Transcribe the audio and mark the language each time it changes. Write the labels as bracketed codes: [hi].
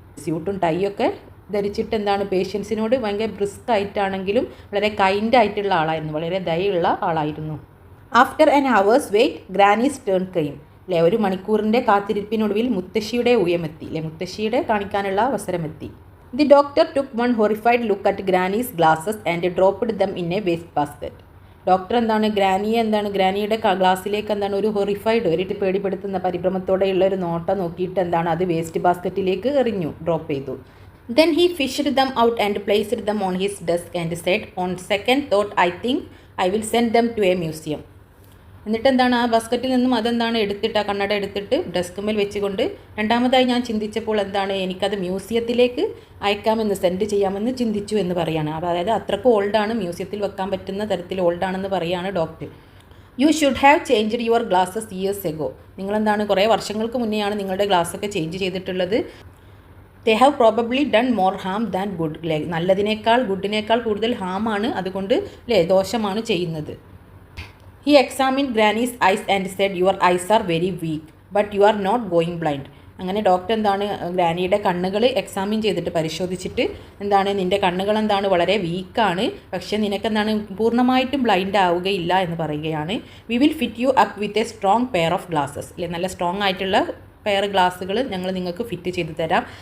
[ml] സ്യൂട്ടും ടൈയൊക്കെ ധരിച്ചിട്ട് എന്താണ് പേഷ്യൻസിനോട് ഭയങ്കര ബ്രിസ്ക് ആയിട്ടാണെങ്കിലും വളരെ കൈൻഡ് ആയിട്ടുള്ള ആളായിരുന്നു, വളരെ ദയുള്ള ആളായിരുന്നു. [en] After an hour's wait granny's turn came. [ml] ഒരു മണിക്കൂറിൻ്റെ കാത്തിരിപ്പിനൊടുവിൽ മുത്തശ്ശിയുടെ ഊഴമെത്തി. മുത്തശ്ശിയുടെ കാണിക്കാനുള്ള അവസരമെത്തി. [en] The doctor took one horrified look at Granny's glasses and dropped them in a waste basket. [ml] Doctor ഗ്രാനിയുടെ ഗ്ലാസ്സിലേക്ക് ഒരു ഹൊറിഫൈഡ്, ഒരു പേടിപ്പെടുത്തുന്ന പരിഭ്രമത്തോടെയുള്ള ഒരു നോട്ടം നോക്കിയിട്ട് അത് വേസ്റ്റ് ബാസ്ക്കറ്റിലേക്ക് എറിഞ്ഞു, ഡ്രോപ്പ് ചെയ്തു. [en] Then he fished them out and placed them on his desk and said, on second thought I think I will send them to a museum. [ml] എന്നിട്ട് ആ ബാസ്ക്കറ്റിൽ നിന്നും എടുത്തിട്ട് ആ കണ്ണട എടുത്തിട്ട് ഡെസ്കുമേൽ വെച്ചുകൊണ്ട് രണ്ടാമതായി ഞാൻ ചിന്തിച്ചപ്പോൾ എനിക്കത് മ്യൂസിയത്തിലേക്ക് അയക്കാമെന്ന്, സെൻഡ് ചെയ്യാമെന്ന് ചിന്തിച്ചു എന്ന് പറയാണ്. അതായത് അത്രക്കും ഓൾഡാണ്, മ്യൂസിയത്തിൽ വെക്കാൻ പറ്റുന്ന തരത്തിൽ ഓൾഡാണെന്ന് പറയാണ് doctor. [en] You should have changed your glasses years ago. [ml] നിങ്ങൾ കുറേ വർഷങ്ങൾക്ക് മുന്നെയാണ് നിങ്ങളുടെ ഗ്ലാസ്സൊക്കെ ചേഞ്ച് ചെയ്തിട്ടുള്ളത്. [en] They have probably done more harm than good. [ml] നല്ലതിനേക്കാൾ ഗുഡിനേക്കാൾ കൂടുതൽ ഹാമാണ്, അതുകൊണ്ട് ദോഷമാണ് ചെയ്യുന്നത്. [en] He examined Granny's eyes and said, your eyes are very weak, but you are not going blind. [ml] അങ്ങനെ ഡോക്ടർ ഗ്രാനിയുടെ കണ്ണുകൾ എക്സാമിൻ ചെയ്തിട്ട് പരിശോധിച്ചിട്ട് നിൻ്റെ കണ്ണുകൾ വളരെ വീക്കാണ്, പക്ഷേ നിനക്ക് പൂർണ്ണമായിട്ടും ബ്ലൈൻഡ് ആവുകയില്ല എന്ന് പറയുകയാണ്. [en] We will fit you up with a strong pair of glasses. [ml] നല്ല സ്ട്രോങ് ആയിട്ടുള്ള പെയർ ഗ്ലാസ്സുകൾ ഞങ്ങൾ നിങ്ങൾക്ക് ഫിറ്റ് ചെയ്ത് തരാം.